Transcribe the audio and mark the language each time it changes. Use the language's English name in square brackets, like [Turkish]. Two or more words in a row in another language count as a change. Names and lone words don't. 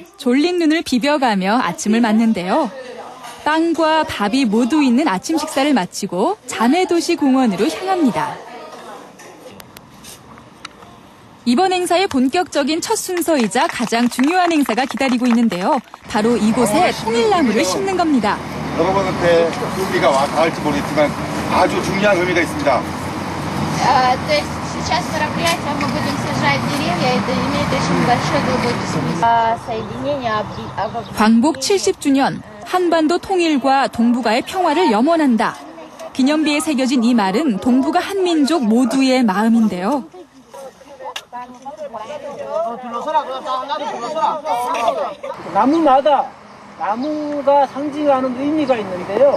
[Korean] 졸린 눈을 비벼가며 아침을 맞는데요. 빵과 밥이 모두 있는 아침 식사를 마치고 자매도시 공원으로 향합니다. 이번 행사의 본격적인 첫 순서이자 가장 중요한 행사가 기다리고 있는데요. 바로 이곳에 통일나무를 심는 겁니다. 여러분한테 우리가 닿을지 모르겠지만 아주 중요한 의미가 있습니다. [Russian] Сейчас мероприятие мы будем сажать деревья, это имеет очень большой глубокий смысл. Соединение [Korean] 광복 70주년, 한반도 통일과 동북아의 평화를 염원한다. 기념비에 새겨진 이 말은 동북아 한민족 모두의 마음인데요. 나무마다 나무가 상징하는 의미가 있는데요.